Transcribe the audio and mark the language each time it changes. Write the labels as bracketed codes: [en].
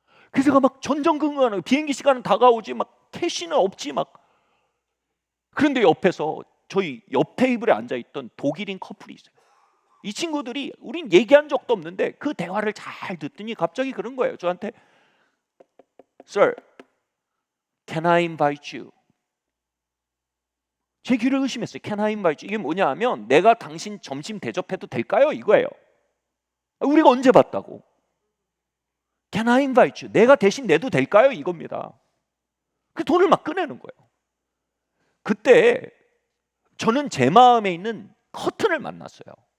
[ko] 그래서 제가 막 전전긍긍하는, 비행기 시간은 다가오지 막 캐시는 없지 막. 그런데 옆에서 저희 옆 테이블에 앉아 있던 독일인 커플이 있어요. 이 친구들이 우린 얘기한 적도 없는데 그 대화를 잘 듣더니 갑자기 그런 거예요. 저한테 [en] Sir, can I invite you? [ko] 제 귀를 의심했어요. [en] Can I invite you? [ko] 이게 뭐냐 하면 내가 당신 점심 대접해도 될까요? 이거예요. 우리가 언제 봤다고? [en] Can I invite you? [ko] 내가 대신 내도 될까요? 이겁니다. 그 돈을 막 꺼내는 거예요. 그때 저는 제 마음에 있는 커튼을 만났어요.